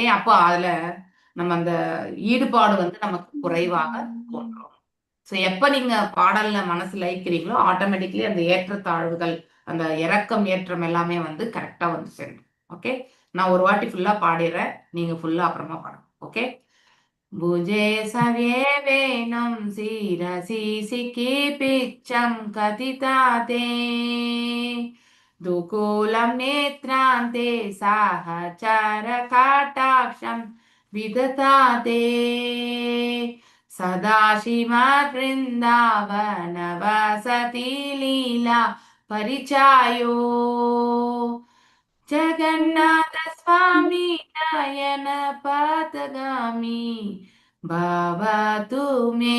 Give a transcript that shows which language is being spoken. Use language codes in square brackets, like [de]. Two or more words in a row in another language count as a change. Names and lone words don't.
[ta] அப்போ அதுல நம்ம அந்த ஈடுபாடு வந்து நமக்கு குறைவாக தோன்றும். ஸோ எப்ப நீங்க பாடல்ல மனசு லயிக்கிறீங்களோ ஆட்டோமேட்டிக்கலி அந்த ஏற்றத்தாழ்வுகள், அந்த இறக்கம் ஏற்றம் எல்லாமே வந்து கரெக்டா வந்து சேரும். ஓகே. நான் ஒரு வாட்டி ஃபுல்லா பாடிடுறேன், நீங்க ஃபுல்லா அப்புறமா பாடுங்க. ஓகே. [sa] भुजे सव्ये वेणुं शिरसि सिखि पिच्चं कथिताते दुकूलं नेत्रान्ते सहचरकटाक्षं विदधाते सदाशिव वृन्दावन वसति लीला परिचयो जगन्नाथ स्वामी नयन पादगामी பவதுமே.